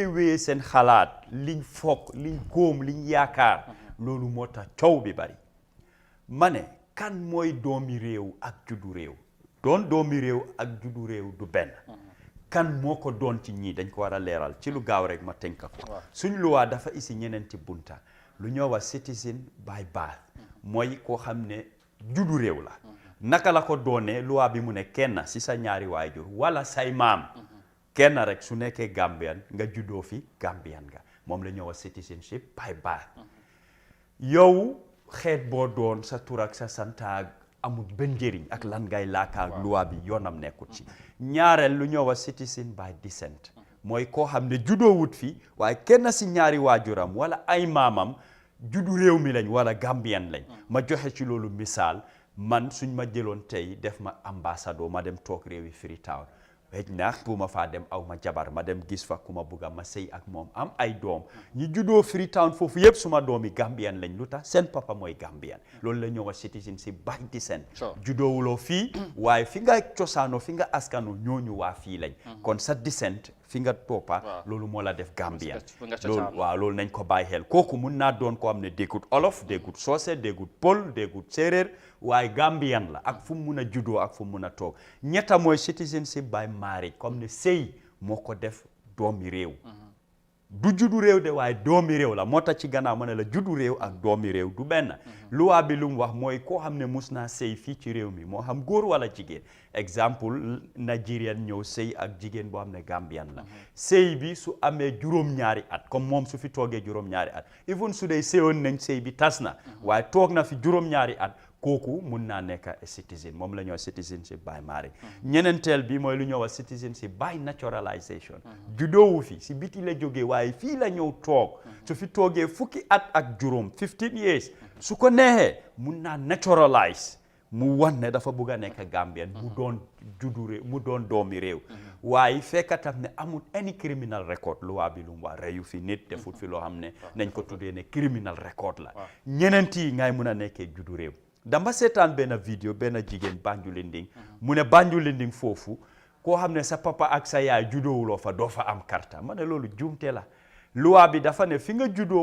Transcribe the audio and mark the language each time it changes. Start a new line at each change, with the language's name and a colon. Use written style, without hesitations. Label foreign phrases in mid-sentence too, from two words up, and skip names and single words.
Wolof: wéyee seen xalaat liñ foog liñ góom liñ yaakaar loolu moo tax coow bi bari ma ne kan mooy doomi réew ak juddu réew doon doomi réew ak juddu réew du benn kan moo ko doon ci ñii dañ ko war a leeral ci lu gaaw rek ma tënk ko suñ luwaa dafa isi ñeneenti bunta lu ñoo wax
English: citizen by birth
Wolof: mooy koo xam ne juddu réew la naka la ko doonee luwaa bi mu ne kenn si sa ñaari waajur wala say maam kenn rek su nekkee Gambian nga juddoo fi Gambian nga moom la ñoo wax
English: citizenship by birth
Wolof: yow xeet boo doon sa tur ak sa santaag amul benn njëriñ ak lan ngay laakaar luwaa bi yoonam nekkut ci ñaareel lu ñoo wax
English: citizen by descent
Wolof: mooy koo xam ne juddoo wut fi waaye kenn si ñaari waajuram wala ay maamam juddu réew mi lañ wala Gambian lañ ma joxe ci loolu misaal man suñ ma jëloon tey def ma ambassadeur ma dem toog réewi Freetown xëj na bu ma faa dem aw ma jabar ma dem gis fa ku ma bugga ma sëy ak moom am ay doom ñi juddoo Freetown foofu yëpp suma doomi Gambian lañ lu tax seen papa mooy Gambian loolu la ñoo wax
English: citizenship by descent
Wolof: juddoowuloo fii waaye fi nga cosaanoo fi nga askano ñooñu waa fii lañ kon sa descent fi nga toppa loolu moo la def Gambian loolu waaw loolu nañ ko bàyyi xel kooku mun naa doon ko am ne déggut olof déggut soose déggut pël déggut séeréer waaye Gambian la ak fu mu mun a juddoo ak fu mu mun a toog ñetta mooy
English: citizenship by marriage
Wolof: comme ne sëy moo ko def doomi réew du juddu réew de waaye doomi réew la moo tax ci gannaaw ma ne la juddu réew ak doomi réew du benn luwaa bi lu mu wax mooy koo xam ne mus naa sëy fii ci réew mi moo xam góor wala jigéen exemple Nigerian ñëw sëy ak jigéen boo xam ne Gambian la sëy bi su amee juróom-ñaari at comme moom su fi toogee juróom-ñaari at even su dee sëyoon nañ sëy bi tas na waaye toog na fi juróom-ñaari at kooku mun naa nekk a citizen moom la ñoo
English: citizenship by marriage
Wolof: ñeneenteel bi mooy lu ñoo wax
English: citizenship by naturalization
Wolof: juddoowu fi si biti la jógee waaye fii la ñëw toog su fi toogee fukki at ak juróom 15 years su ko neexee mun naa naturalize mu wan ne dafa bugg a nekk Gambien mu doon juddu réew mu doon doomi réew waaye fekk tam ne amul
English: any criminal record
Wolof: loi bi lu mu wax reyu fi nit defut fi loo xam ne nañ ko tuddee ne
English: criminal record
Wolof: la ñeneenti ngay mun a nekkee juddu réew dama seetaan benn vidéo benn jigéen Banjulinding mu ne Banjulinding foofu koo xam ne sa papa ak sa yaay juddoowuloo fa doo fa am karta ma ne loolu juumte la loi bi dafa ne fi nga juddoo